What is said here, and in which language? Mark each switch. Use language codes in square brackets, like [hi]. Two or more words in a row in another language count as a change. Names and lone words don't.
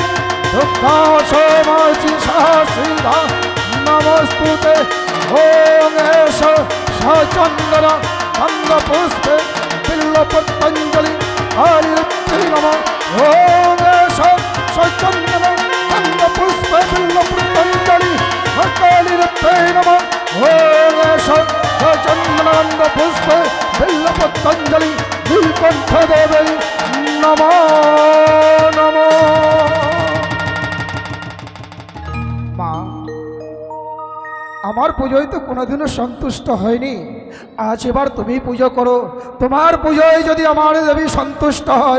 [sa] दुःख शोमाशि सहस्रीधा नमस्तुते ओम एष सचंदन अंगपुष्पे बिल्वपत्रांजलि हरित्यै नमः ओम एष सचंदन अंगपुष्पे बिल्वपत्रांजलि हरित्यै नमः ओम एष सचंदन अंगपुष्पे बिल्वपत्रांजलि नीलकंठदेवै नमो नमः। [bn] মা, আমার পুজোয় তো কোনোদিনও সন্তুষ্ট হয়নি, আজ এবার তুমি পুজো করো। তোমার পুজোয় যদি আমার দেবী সন্তুষ্ট হয়।